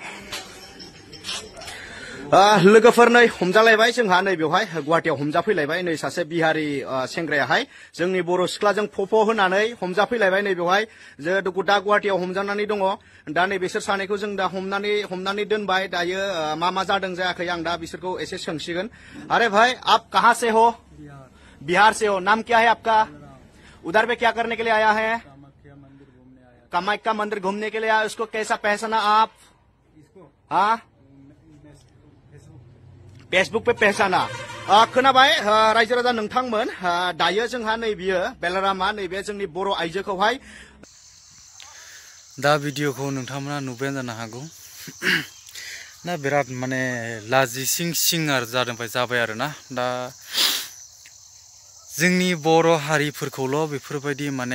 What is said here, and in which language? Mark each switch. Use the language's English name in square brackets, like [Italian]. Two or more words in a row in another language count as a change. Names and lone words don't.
[Bodo] लोगोफोर नै हमजालायबाय जोंहा नै बेवहाय गुवाहाटियाव हमजाफैलायबाय नै सासे बिहारि सेंग्रायाहाय जोंनि बर' सिख्लाजों फफ' होनानै हमजाफैलायबाय नै बेवहाय जे दा गुवाहाटियाव हमजानानै दङ दा नै बिसोर सानैखौ जों दा हमनानै दोनबाय दायो मा जादों जायाखै आं दा बिसोरखौ एसे सोंसिगोन [Hindi] अरे भाई आप कहां से हो बिहार से हो नाम क्या है आपका उधर पे क्या करने के लिए आया है कामाख्या मंदिर घूमने के लिए आया उसको कैसा पहचाना आप हाँ फेसबुक पे पहचाना [Bodo] खोनाबाय रायजो राजा नोंथांमोन दायो जोंहा नैबेयो बेलारामा नैबे जोंनि बर' आइजोखौहाय दा भिडिअखौ नोंथांमोना नुबायानो जानो हागौ ना बिराद माने लाजिसिं जाबाय आरोना दा जोंनि बर' हारिफोरखौल' बेफोरबायदि माने